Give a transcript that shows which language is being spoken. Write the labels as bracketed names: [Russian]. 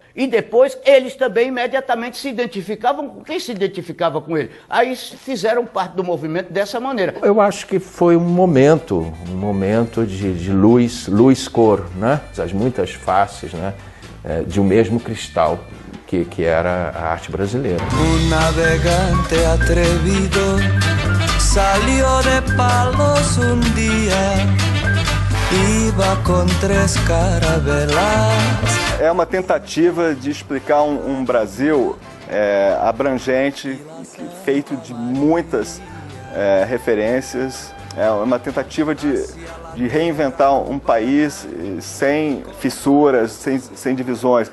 [Portuguese] E depois eles também imediatamente se identificavam com quem se identificava com ele. Aí fizeram parte do movimento dessa maneira. Eu acho que foi um momento de luz cor, né? As muitas faces, né? De um mesmo cristal que era a arte brasileira. [Spanish] Navegante atrevido salió de Palos un día, iba con 3 carabelas. [Portuguese] É uma tentativa de explicar um Brasil abrangente, feito de muitas referências. É uma tentativa de reinventar um país sem fissuras, sem divisões.